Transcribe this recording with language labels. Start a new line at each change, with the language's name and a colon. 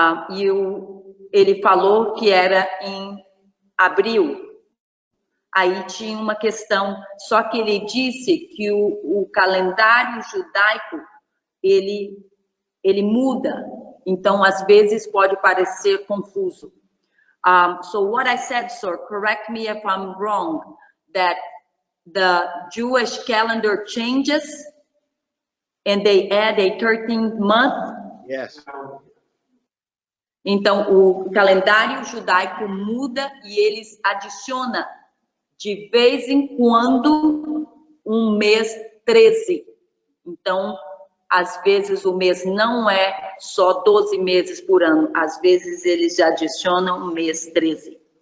Portuguese: E ele falou que era em abril. Aí tinha uma questão, só que ele disse que o calendário judaico, ele muda. Então, às vezes, pode parecer confuso.
English: So what I said, sir, correct me if I'm wrong, that the Jewish calendar changes and they add a 13th month? Yes.
Portuguese: Então, o calendário judaico muda e eles adicionam de vez em quando um mês 13. Então, às vezes o mês não é só 12 meses por ano, às vezes eles adicionam um mês 13.